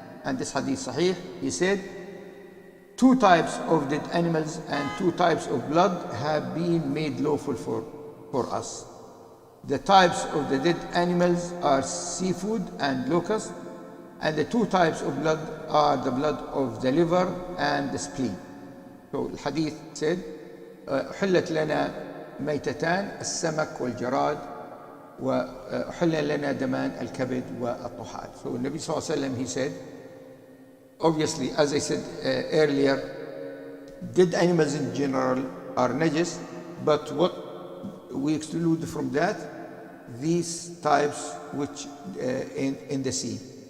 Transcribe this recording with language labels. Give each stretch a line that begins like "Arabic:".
English: And this hadith sahih, he said, 2 types of dead animals and 2 types of blood have been made lawful for us. The types of the dead animals are seafood and locust, and the 2 types of blood are the blood of the liver and the spleen. So the hadith said,
Arabic: حلت لنا ميتتان السمك والجراد وحل لنا دمان الكبد والطحال.
English: So Nabi sallallahu alaihi wasallam, he said, obviously, as I said earlier, dead animals in general are najis, but what we exclude from that, these types which in the sea.